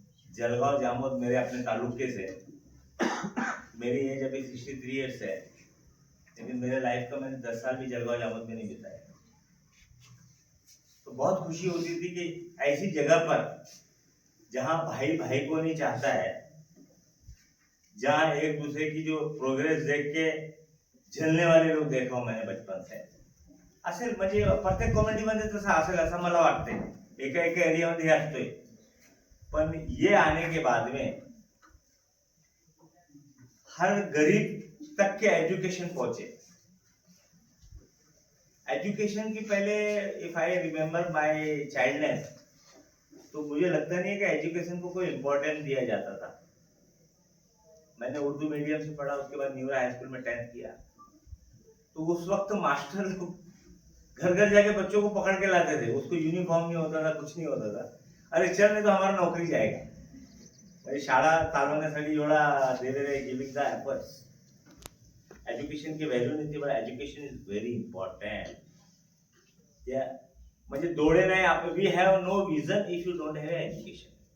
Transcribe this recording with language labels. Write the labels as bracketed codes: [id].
[hi] जलगांव जामोद मेरे अपने तालुके से, मेरी एज अभी 63 ईयर्स है, लेकिन मेरे लाइफ का मैंने 10 साल भी जलगांव जामोद में नहीं बिताया। तो बहुत खुशी होती थी कि ऐसी जगह पर जहां भाई भाई को नहीं चाहता है, जहां एक दूसरे की जो प्रोग्रेस देख के झेलने वाले लोग देखा हूं मैंने बचपन से। [mr] असेल म्हणजे प्रत्येक कॉमेडीमध्ये तसं असेल असं मला वाटते, एका एका एरियामध्ये हे असतोय, पण [hi] ये आने के बाद में हर गरीब तक के एजुकेशन पहुंचे। एजुकेशन की पहले [en] if I remember my childness, [hi] तो मुझे लगता नहीं है कि एजुकेशन को कोई इम्पोर्टेंस दिया जाता था। मैंने उर्दू मीडियम से पढ़ा, उसके बाद न्यूरा हाई स्कूल में 10th किया। तो उस वक्त मास्टर लोग घर घर जाके बच्चों को पकड़ के लाते थे, उसको यूनिफॉर्म नहीं होता था, कुछ नहीं होता था। अरे चल नहीं तो हमारा नौकरी जाएगा। [mr] शाळा चालवण्यासाठी एवढा दिलेले [en] Giving the efforts. [mr] एज्युकेशन की व्हॅल्यू नाही, पण [en] Education is very important. [mr] त्या म्हणजे डोळे नाही, आपण [en] We have no vision if you don't have education.